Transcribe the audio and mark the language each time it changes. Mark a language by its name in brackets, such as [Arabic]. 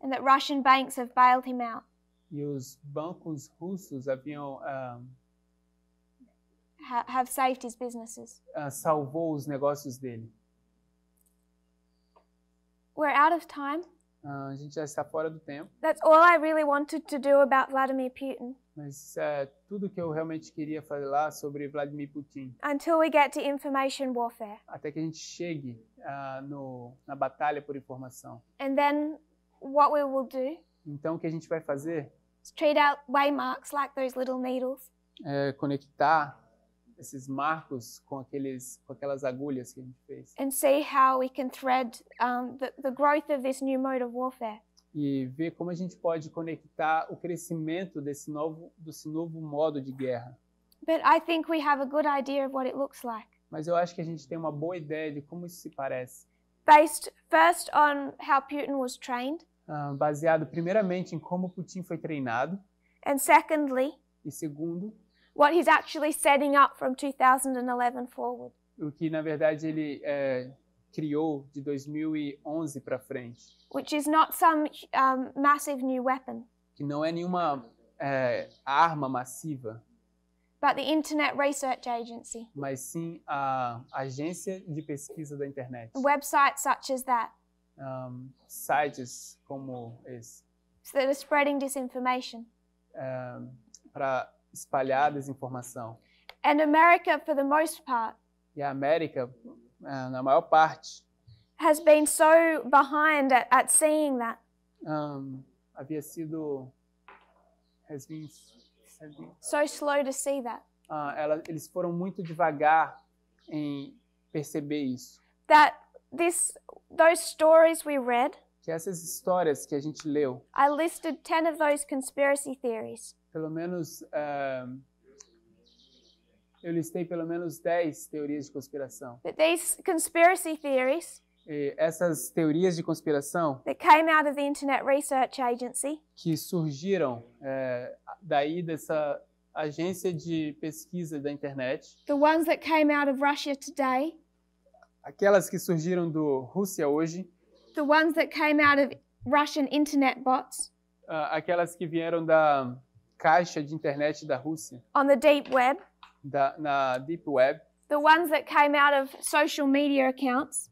[English] and that Russian banks have bailed him out. [Portuguese] e os bancos russos haviam [English] Have saved his businesses. [Portuguese] salvou os negócios dele. [English] We're out of time. [Portuguese] A gente já está fora do tempo, [English] That's all I really wanted to do about Vladimir Putin [Portuguese] mas isso é tudo que eu realmente queria falar sobre Vladimir Putin, [English] until we get to information warfare. [Portuguese] até que a gente chegue na batalha por informação. [English] And then what we will do [Portuguese] Então, o que a gente vai fazer [English] is treat out waymarks like those little needles [Portuguese] é conectar esses marcos com aquelas agulhas que a gente fez [English] and see how we can thread the growth of this new mode of warfare. [Portuguese] e ver como a gente pode conectar o crescimento desse novo modo de guerra. [English] But I think we have a good idea of what it looks like, [Portuguese] Mas eu acho que a gente tem uma boa ideia de como isso se parece, [English] based first on how Putin was trained, [Portuguese] baseado primeiramente em como Putin foi treinado [English] and secondly, [Portuguese] e segundo, [English] what he's actually setting up from 2011 forward. [Portuguese] o que na verdade ele criou de 2011 para frente, [English] Which is not some massive new weapon, [Portuguese] que não é nenhuma arma massiva, [English] but the Internet Research Agency, [Portuguese] mas sim a agência de pesquisa da internet. [English] websites such as that, [Portuguese] Sites como esse, [English] that are spreading disinformation. [Portuguese] para espalhar desinformação. [English] And America, for the most part, [Portuguese] E a América, na maior parte, [English] has been so behind at seeing that. [Portuguese] havia sido [English] has been So slow to see that. [Portuguese] Eles foram muito devagar em perceber isso. [English] That those stories we read, [Portuguese] Que essas histórias que a gente leu, [English] I listed 10 of those conspiracy theories. [Portuguese] pelo menos eu listei pelo menos 10 teorias de conspiração. [English] That these conspiracy theories [Portuguese] E essas teorias de conspiração [English] that came out of the Internet Research Agency [Portuguese] que surgiram daí dessa agência de pesquisa da internet, [English] the ones that came out of Russia Today, [Portuguese] aquelas que surgiram do Rússia Hoje, [English] the ones that came out of Russian internet bots, [Portuguese] aquelas que vieram da caixa de internet da Rússia, [English] on the deep web, [Portuguese] na Deep Web, [English] the ones that came out of social media accounts,